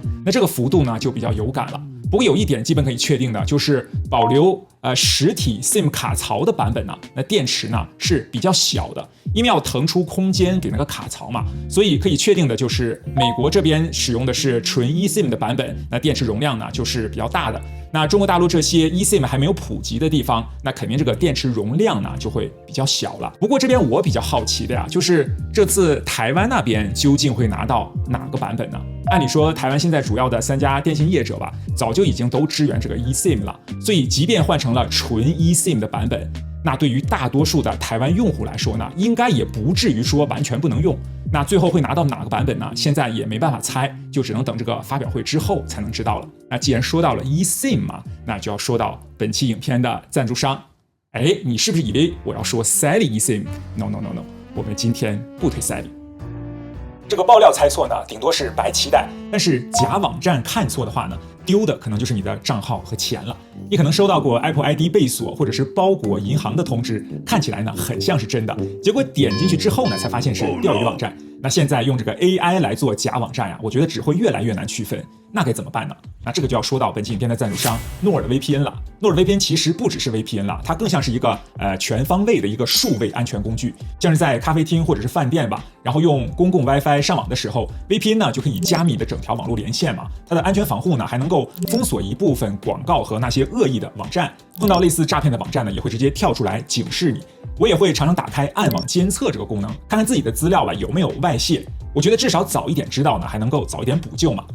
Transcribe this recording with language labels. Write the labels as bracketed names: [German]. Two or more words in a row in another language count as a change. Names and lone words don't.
[Chinese] 那這個幅度呢就比較有感了。不過有一點基本可以確定的，就是保留實體 SIM 卡槽的版本呢，那電池呢是比較小的，因為要騰出空間給那個卡槽嘛，所以可以確定的就是美國這邊使用的是純 eSIM 的版本，那電池容量呢就是比較大的。那中國大陸這些 eSIM 還沒有普及的地方，那肯定這個電池容量呢就會比較小了。不過這邊我比較好奇的呀，就是這次台灣那邊究竟會拿到哪個版本呢？按理說台灣現在主要的3家電信業者吧，早就已經都支援這個 eSIM 了，所以即便換成了純 eSIM 的版本，那對於大多數的台灣用戶來說呢，應該也不至於說完全不能用。那最後會拿到哪個版本呢？現在也沒辦法猜，就只能等這個發表會之後才能知道了。那既然說到了 eSIM 嘛，那就要說到本期影片的贊助商。哎，你是不是以為我要說 Sally eSIM？ No， 我們今天不推 Sally。這個爆料猜錯呢，頂多是白期待，但是假網站看錯的話呢，丟的可能就是你的賬號和錢了。你可能收到過 Apple ID 被鎖或者是包裹銀行的通知，看起來呢很像是真的，結果點進去之後呢，才發現是釣魚網站。那現在用這個 AI 來做假網站呀，我覺得只會越來越難區分。那該怎麼辦呢？那這個就要說到本期影片的贊助商 NordVPN 了。NordVPN 其實不只是 VPN 了，它更像是一个全方位的一个数位安全工具。像是在咖啡廳或者是飯店吧，然後用公共 WiFi 上網的時候 ，VPN 呢就可以加密的整條網絡連線嘛。它的安全防護呢還能夠封鎖一部分廣告和那些惡意的網站。碰到類似詐騙的網站呢，也會直接跳出來警示你。我也會常常打開暗網監測這個功能，看看自己的資料吧有沒有外洩。我覺得至少早一點知道呢，還能夠早一點補救嘛。